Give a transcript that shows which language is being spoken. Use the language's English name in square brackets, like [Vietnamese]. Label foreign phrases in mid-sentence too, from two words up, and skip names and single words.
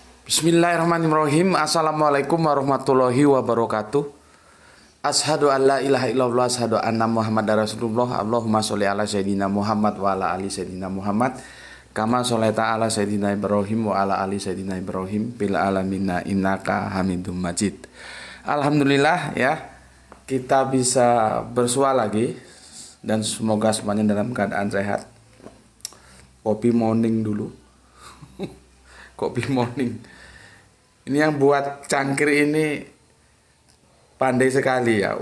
[Arabic] بسم الله الرحمن الرحيم. السلام عليكم ورحمة الله وبركاته. أشهد أن لا إله إلا الله، أشهد أن محمدا رسول الله. اللهم صل على سيدنا محمد وعلى آل سيدنا محمد. كما صليت على سيدنا إبراهيم وعلى آل سيدنا إبراهيم بالعالمين إنك حميد مجيد. [Indonesian] Alhamdulillah ya, kita bisa bersua lagi dan semoga semuanya dalam keadaan sehat. Kopi morning dulu. Kopi morning. Ini yang buat cangkir ini pandai sekali ya.